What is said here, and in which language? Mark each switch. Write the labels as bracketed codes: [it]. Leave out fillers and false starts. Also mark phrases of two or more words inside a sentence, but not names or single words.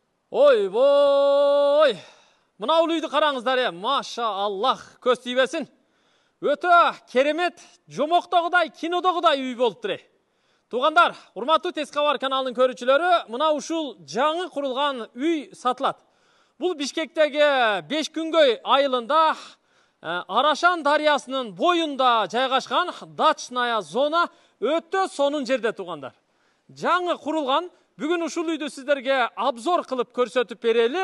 [kk] Ой, мына үйді қараңыздар, [ar] ما شاء الله, [kk] көз тибесін. Өте керемет, жомоқтағыдай, кинодағыдай үй болып тұр. Туғандар, [ky] урматтуу Тез Кабар каналының көрүүчүлөрү, мына ушул жаңы курулган үй сатылат. Бул Бишкектеги 5 күнгөй айылында Арашан дарыясынын боюнда жайгашкан [ru] дачная зона [ky] өтө сонун жерде, туғандар. Жаңы курулган, бүгүн ушул үйдү сиздерге обзор кылып көрсөтүп берели.